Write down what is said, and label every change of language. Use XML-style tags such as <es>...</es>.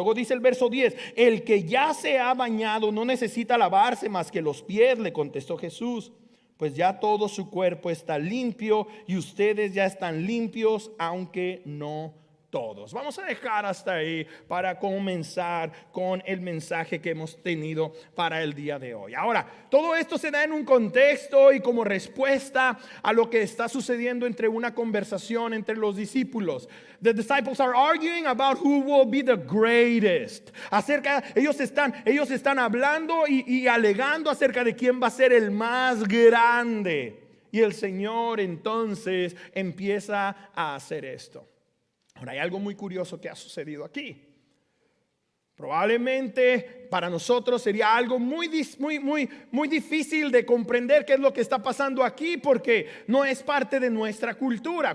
<es>Luego dice el verso 10: el que ya se ha bañado no necesita lavarse más que los pies, le contestó Jesús, pues ya todo su cuerpo está limpio y ustedes ya están limpios, aunque no todos. Vamos a dejar hasta ahí para comenzar con el mensaje que hemos tenido para el día de hoy. Ahora, todo esto se da en un contexto y como respuesta a lo que está sucediendo entre una conversación entre los discípulos.</es> <en>The disciples are arguing about who will be the greatest.</en> <es>Ellos están hablando y alegando acerca de quién va a ser el más grande. Y el Señor entonces empieza a hacer esto. Ahora, hay algo muy curioso que ha sucedido aquí. Probablemente para nosotros sería algo muy difícil de comprender qué es lo que está pasando aquí, porque no es parte de nuestra cultura.</es>